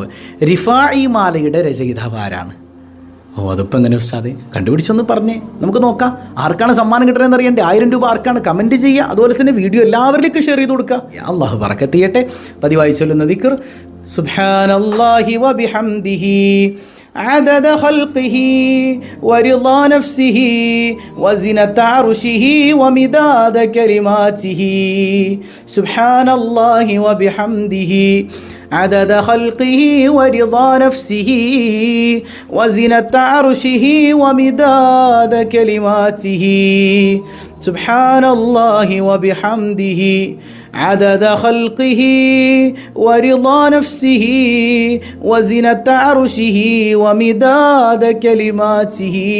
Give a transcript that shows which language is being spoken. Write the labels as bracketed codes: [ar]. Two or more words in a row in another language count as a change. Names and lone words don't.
[ml] റിഫാഇ മാലയുടെ രചയിതാവ് ആരാണ്? അതിപ്പോൾ എങ്ങനെ ഉസ്താദേ കണ്ടുപിടിച്ചൊന്ന് പറഞ്ഞേ, നമുക്ക് നോക്കാം. ആർക്കാണ് സമ്മാനം കിട്ടണമെന്ന് അറിയണ്ടേ? 1000 രൂപ ആർക്കാണ്? കമൻറ്റ് ചെയ്യുക. അതുപോലെ തന്നെ വീഡിയോ എല്ലാവരിലേക്കും ഷെയർ ചെയ്ത് കൊടുക്കുക. അല്ലാഹു ബറക്കത്ത് ചെയ്യട്ടെ. പതിവായി ചൊല്ലുന്ന ദിക്ർ [ar] سبحان الله وبحمده عدد خلقه ورضا نفسه وزنة عرشه ومداد كلماته سبحان الله وبحمده عدد خلقه ورضا نفسه وزنة عرشه ومداد كلماته سبحان الله وبحمده عدد خلقه ورضا نفسه وزنة عرشه ومداد كلماته